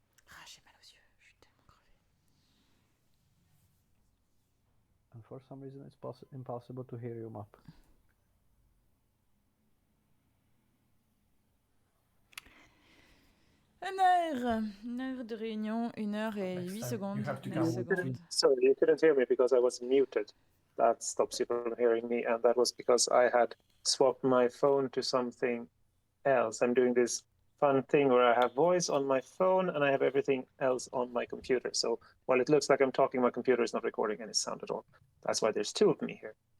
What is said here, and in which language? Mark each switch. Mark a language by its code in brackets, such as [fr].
[fr] Ah, j'ai mal aux yeux, je suis tellement crevé. [en] And for some reason it's impossible to hear you, Map. [fr] Une heure de réunion, 1 heure et 8 secondes. [en] Sorry, you couldn't hear me because I was muted. That stops you from hearing me, and that was because I had swapped my phone to something else. I'm doing this fun thing where I have voice on my phone and I have everything else on my computer. So while it looks like I'm talking, my computer is not recording any sound at all. That's why there's 2 of me here.